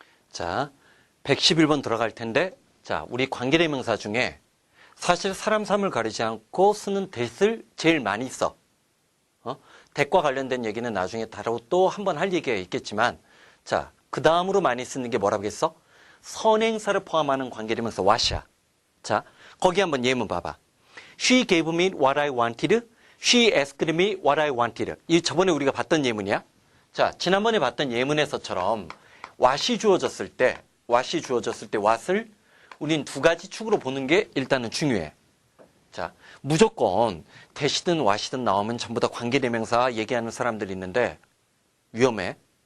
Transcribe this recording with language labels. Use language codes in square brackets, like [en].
[ko] 자, 111번 들어갈 텐데, 자, 우리 관계대명사 중에 사실 사람 삶을 가리지 않고 쓰는 that을 제일 많이 써. that과 관련된 얘기는 나중에 다루고 또 한 번 할 얘기가 있겠지만, 자, 그 다음으로 많이 쓰는 게 뭐라고 했어? 선행사를 포함하는 관계대명사 what이야. 자, 거기 한번 예문 봐봐. [en] She gave me what I wanted. She asked me what I wanted. [ko] 이 저번에 우리가 봤던 예문이야. 자, 지난번에 봤던 예문에서처럼 what이 주어졌을 때 what을 우린 두 가지 축으로 보는 게 일단은 중요해. 자, 무조건 that이든 what이든 나오면 전부 다 관계대명사 얘기하는 사람들이 있는데 위험해.